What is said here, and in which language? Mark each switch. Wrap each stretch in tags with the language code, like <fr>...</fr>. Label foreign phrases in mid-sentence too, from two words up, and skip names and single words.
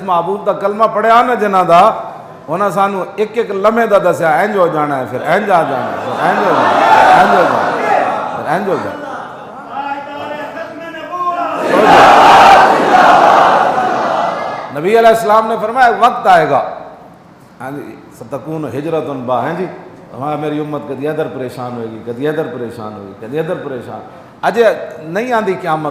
<pa>معبود دا کلمہ پڑھیا نا جنہ دا انہاں سانو ایک ایک لمحے دا دسیا اینج ہو جانا ہے، پھر اینج آ جانا ہے، پھر اینج ہو جانا ہے، اینج ہو جانا ہے، پھر اینج ہو جانا ہے۔ نبی علیہ السلام نے فرمایا وقت آئے گا</pa> <ar>ستکون ہجرت با،</ar> <pa>ہیں جی ہمارا میری امت کدی ادھر پریشان ہوئے گی، کدی ادھر پریشان ہوگی، کدی ادھر پریشان، اجے نہیں آندی قیامت۔</pa>